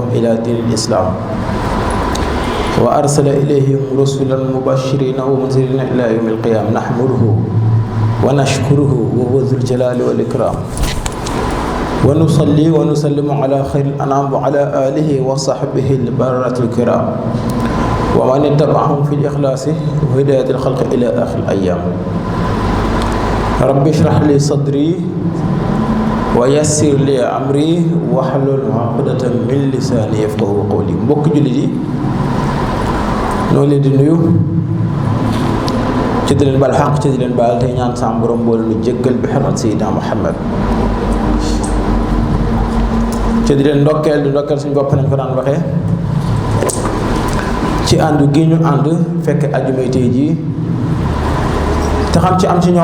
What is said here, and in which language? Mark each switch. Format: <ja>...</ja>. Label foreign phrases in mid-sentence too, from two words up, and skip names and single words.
<ar>إلى دين الإسلام وأرسل إليهم رسلا مبشرين ومنذرين إلى يوم القيامة نحمده ونشكره وهو ذو الجلال والإكرام ونصلي ونسلم على خير الأنام وعلى آله وصحبه البررة الكرام ومن اتبعهم في الإخلاص وهداية الخلق إلى آخر الأيام رب اشرح لي صدري ويسر لي أمري واحلل عقدة من لساني يفقهوا قولي</ar> <wo>mbokk jullit yi noo leen di nuyu ci di leen baal xaq ci di leen baal tey ñaan sa borom boole nu jéggal bi xarmat Seydina Muhammad ci di leen ndokkeel suñu bopp nañ ko daan waxee ci ànd gi ñu ànd fekk ajumay tey jii te xam ci am ci</wo>